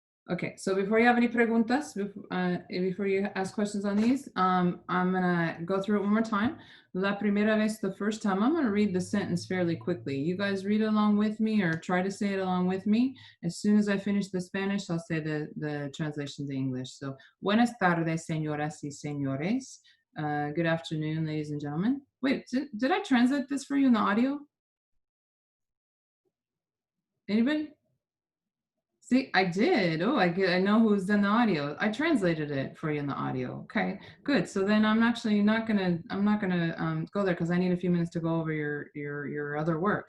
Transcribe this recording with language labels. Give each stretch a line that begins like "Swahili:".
English: Okay, so before you have any preguntas, before you ask questions on these, I'm gonna go through it one more time.
Spanish: La primera vez,
English: the first time, I'm gonna read the sentence fairly quickly. You guys read along with me or try to say it along with me. As soon as I finish the Spanish, I'll say the translation to English.
Spanish: So, buenas tardes, señoras y señores.
English: Good afternoon, ladies and gentlemen. Wait, did I translate this for you in the audio? Anybody? See, I did. Oh, I know who's in the audio. I translated it for you in the audio. Okay, good. So then I'm actually not gonna go there because I need a few minutes to go over your other work.